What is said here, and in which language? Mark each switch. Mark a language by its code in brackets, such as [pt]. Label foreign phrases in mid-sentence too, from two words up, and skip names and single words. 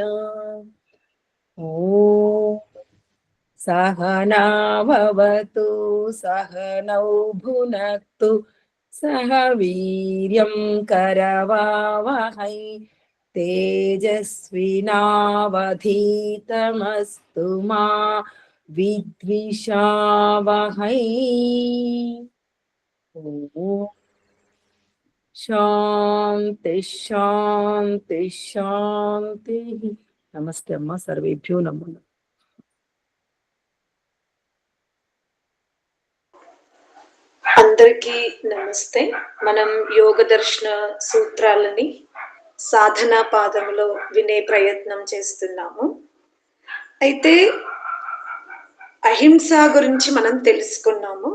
[sa] ॐ सहनाववतु सहनौ भुनक्तु सह वीर्यं करवावहै तेजस्विनावधीतमस्तु मा विद्विषावहै। ॐ शांति शांति शांति। नमस्ते अम्मा, सर्वेभ्यो नमो नमः। [te] అందరికీ నమస్తే. మనం యోగ దర్శన సూత్రాలని సాధనా పాదములో వినే ప్రయత్నం చేస్తున్నాము. అయితే అహింస గురించి మనం తెలుసుకున్నాము.